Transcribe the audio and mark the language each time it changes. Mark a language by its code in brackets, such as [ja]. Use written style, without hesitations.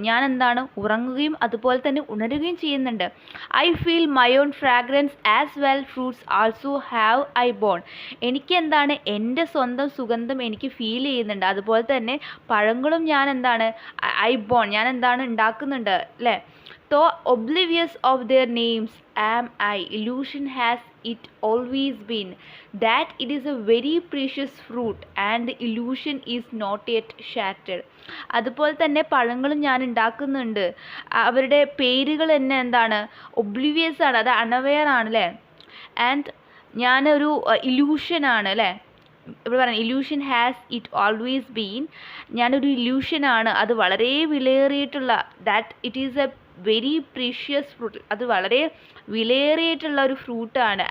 [ml] ഞാൻ എന്താണ്, ഉറങ്ങുകയും അതുപോലെ തന്നെ ഉണരുകയും ചെയ്യുന്നുണ്ട്. [en] I feel my own fragrance as well fruits also have I born. [ml] എനിക്ക് എന്താണ്, എൻ്റെ സ്വന്തം സുഗന്ധം എനിക്ക് ഫീൽ ചെയ്യുന്നുണ്ട്. അതുപോലെ തന്നെ പഴങ്ങളും ഞാൻ എന്താണ്, [en] I born, [ml] ഞാൻ എന്താണ് ഉണ്ടാക്കുന്നുണ്ട് അല്ലേ. [en] So oblivious of their names am I, illusion has it always been, that it is a very precious fruit and the illusion is not yet shattered. [ml] അതുപോലെ തന്നെ പഴങ്ങളും ഞാൻ ഉണ്ടാക്കുന്നുണ്ട്, അവരുടെ പേരുകൾ തന്നെ എന്താണ്, ഒബ്ലിവിയസ് ആണ്, അത് അണവെയർ ആണ് അല്ലേ. ആൻഡ് ഞാനൊരു ഇല്യൂഷനാണ് അല്ലേ, ഇവിടെ പറയാം [en] Illusion has it always been. [ml] ഞാനൊരു ഇല്യൂഷനാണ്, അത് വളരെ വിലയേറിയിട്ടുള്ള, [en] that it is a very precious fruit, [ml] അത് വളരെ വിലയേറിയിട്ടുള്ള ഒരു ഫ്രൂട്ടാണ്.